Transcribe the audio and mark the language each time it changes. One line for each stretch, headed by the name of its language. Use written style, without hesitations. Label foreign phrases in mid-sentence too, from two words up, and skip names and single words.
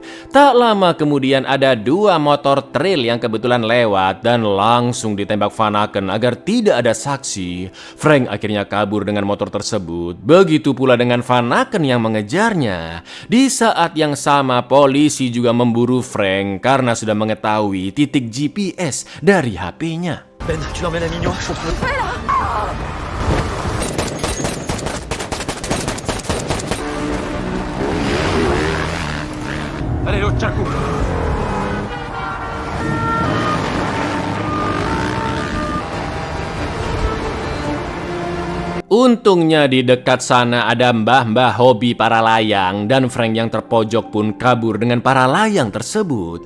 Indonesian: Tak lama kemudian ada 2 motor trail yang kebetulan lewat dan langsung ditembak Vanaken agar tidak ada saksi. Frank akhirnya kabur dengan motor tersebut. Begitu pula dengan Vanaken yang mengejarnya. Di saat yang sama polisi juga memburu Frank karena sudah mengetahui titik GPS dari HP-nya.
French: Ben, tu l'emmènes à Mignon. Allez, l'autre, tiens le coup.
Indonesian: Untungnya di dekat sana ada mbah-mbah hobi para layang dan Frank yang terpojok pun kabur dengan para layang tersebut.